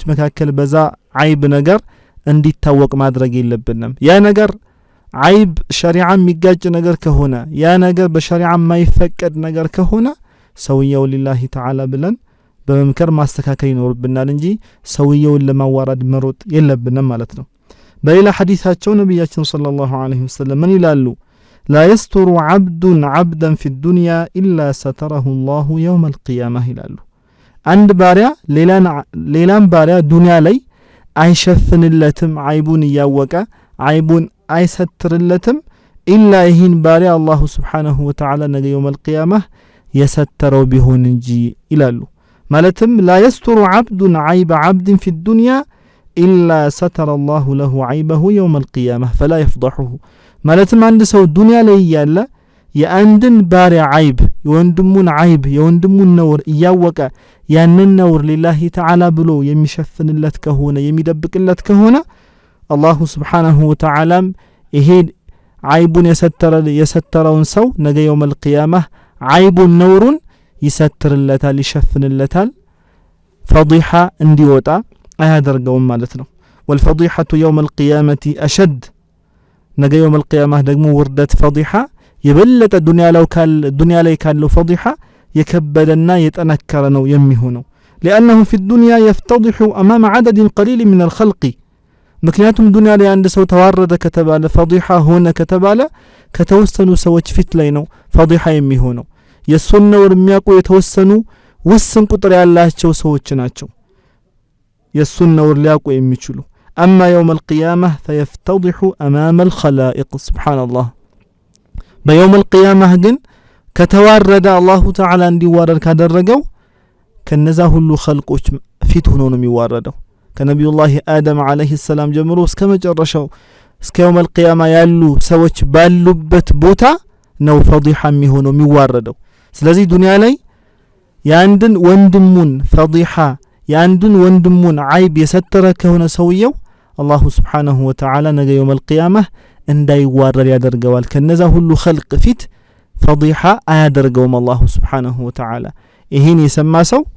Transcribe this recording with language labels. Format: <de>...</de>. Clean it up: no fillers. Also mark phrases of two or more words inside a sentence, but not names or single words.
<am>መካከል በዛ عيب ነገር እንዲታወቅ ማድረግ የለብንም። ያ ነገር عيب ሸሪዓ የሚጋጭ ነገር ከሆነ ያ ነገር በሸሪዓ የማይፈቀድ ነገር ከሆነ ሰውየው</am> <ar>لله تعالى</ar> <am>ብለን በመምከር ማስተካከል ይኖርብናል እንጂ ሰውየውን ለማዋረድ መሮጥ የለብንም ማለት ነው። በሌላ ሐዲሳቸው ነብያችን</am> <ar>صلى الله عليه وسلم</ar> <am>ምን ይላሉ?</am> <ar>لا يستر عبد عبدا في الدنيا إلا ستره الله يوم القيامة</ar> <am>ይላሉ። አንድ ባሪያ ሌላን ባሪያ ዱንያ ላይ አይሸፍንለትም عيبون እያወቀ عيبون አይሰትርለትም ኢላ ይህን ባሪያ</am> <ar>الله سبحانه وتعالى</ar> <am>ነገ</am> <ar>يوم القيامة</ar> <am>የሰተረው ቢሆን እንጂ ይላሉ። ማለትም</am> <ar>لا يستر عبد عيب عبد في الدنيا إلا ستر الله له عيبه يوم القيامة فلا يفضحه</ar> <am>ማለትም አንድ ሰው ዱንያ ላይ ያለ የአንድን ባሪያ عيب የወንድሙን عيب የወንድሙን ነውር እያወቀ ያንን ነውር</am> <ar>لله تعالى</ar> <am>ብሎ የሚሸፍንለት ከሆነ የሚደብቅለት ከሆነ</am> <ar>الله سبحانه وتعالى</ar> <am>ይሄ عيبون የሰተረውን ሰው ነገ</am> <ar>يوم القيامة</ar> <am>عيبون ነውሩን ይሰትርለታል ይሸፍንለታል ፈዲሃ እንዲወጣ አያደርገውም ማለት ነው።</am> <ar>والفضيحة يوم القيامة أشد</ar> <am>ነገ</am> <ar>يوم القيامة</ar> <am>ደግሞ ውርደት ፈዲሃ የበለጠ ዱንያ ላይ ካለው ፈዲሃ የከበደና የጠነከረ ነው የሚሆነው።</am> <ar>لأنه في الدنيا يفتضح أمام عدد قليل من الخلق</ar> <am>ምክንያቱም ዱንያ ላይ አንድ ሰው ተዋረደ ከተባለ ፈዲሃ ሆነ ከተባለ ከተወሰኑ ሰዎች ፊት ላይ ነው ፈዲሃ የሚሆነው። የሱን ነውር የሚያውቁ የተወሰኑ ውስን ቁጥር ያላቸው ሰዎች ናቸው የሱን ነውር ሊያውቁ የሚችሉ።</am> <ar>أما يوم القيامة فيفتضح أمام الخلائق سبحان الله. بيوم القيامة</ar> <am>ግን ከተዋረደ</am> <ar>الله تعالى</ar> <am>እንዲዋረድ ካደረገው ከነዛ ሁሉ ኸልቆች ፊት ሆኖ ነው የሚዋረደው። ከነቢዩላህ አደም</am> <ar>عليه السلام</ar> <am>ጀምሮ እስከ መጨረሻው እስከ</am> <ar>يوم القيامة</ar> <am>ያሉ ሰዎች ባሉበት ቦታ ነው ፈዲሃ የሚሆነው የሚዋረደው። ስለዚህ ዱንያ ላይ ያንድን ወንድሙን ፈዲሃ ያንድን ወንድሙን عيب የሰተረ ከሆነ ሰውየው</am> <ar>الله سبحانه وتعالى</ar> <am>ነገ የውም القيامة እንዳይዋረድ ያደርገዋል። ከነዛ ሁሉ ኸልቅ ፊት ፈዲሃ አያደርገውም</am> <ar>الله سبحانه وتعالى።</ar> <am>ይህን የሰማ ሰው</am>